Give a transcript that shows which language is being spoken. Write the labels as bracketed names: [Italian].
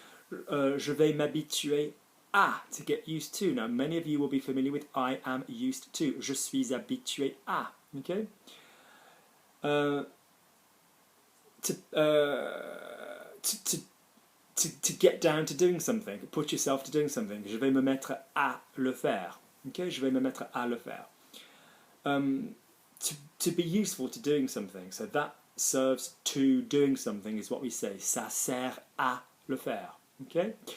[French] Je vais m'habituer à, [English] to get used to. Now, many of you will be familiar with I am used to. [French] Je suis habitué à. [English] Okay? To get down to doing something, put yourself to doing something. [French] Je vais me mettre à le faire. [English] Okay? [French] Je vais me mettre à le faire. [English] To be useful to doing something. So that serves to doing something is what we say. [French] Ça sert à le faire. [English] Okay?